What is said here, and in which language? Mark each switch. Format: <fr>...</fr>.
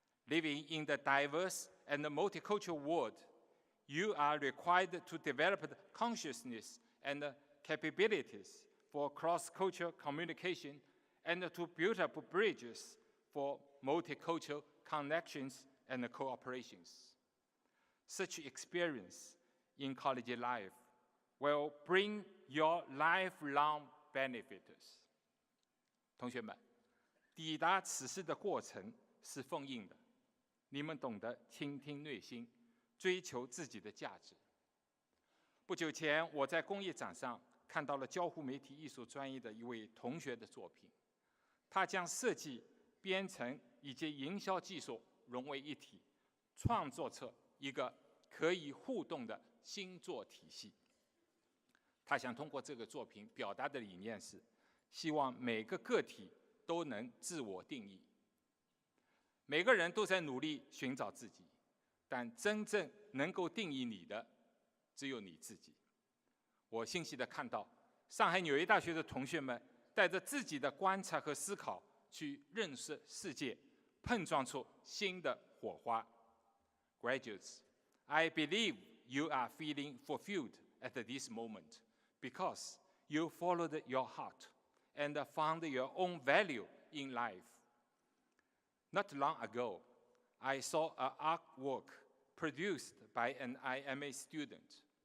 <en>Living in the diverse and multicultural world, you are required to develop the consciousness and capabilities for cross-cultural communication and to build up bridges for multicultural connections and cooperations. Such experience in college life will bring your lifelong benefits.</en> <zh>同学们，抵达此事的过程是封印的，你们懂得倾听内心，追求自己的价值。不久前，我在工业展上看到了交互媒体艺术专业的一位同学的作品，他将设计、编程以及营销技术融为一体，创作出一个可以互动的星座体系。他想通过这个作品表达的理念是，希望每个个体都能自我定义。每个人都在努力寻找自己，但真正能够定义你的，只有你自己。我欣喜地看到，上海纽约大学的同学们带着自己的观察和思考去认识世界，碰撞出新的火花。</zh> <en>Graduates, I believe you are feeling fulfilled at this moment because you followed your heart and found your own value in life. Not long ago, I saw an artwork produced by an IMA student.</en>